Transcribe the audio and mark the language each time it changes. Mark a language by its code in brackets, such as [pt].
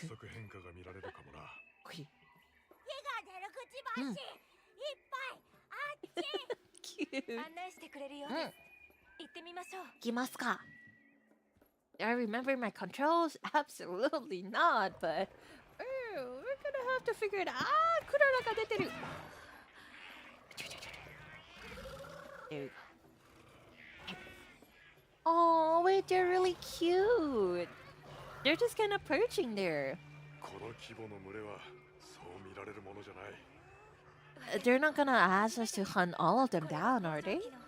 [ja] 早速変化が見られるかもな。火が出るくちばし、いっぱいあっち。案内してくれるようです。行ってみましょう。行きますか。 [en] Do I remember my controls? Absolutely not, but we're gonna have to figure it out. [ja] クララが出てる。 [en] There we go. Oh, wait, they're really cute. They're just kind of perching there. [ja] この規模の群れはそう見られるものじゃない。 [en] They're not gonna ask us to hunt all of them down, are they?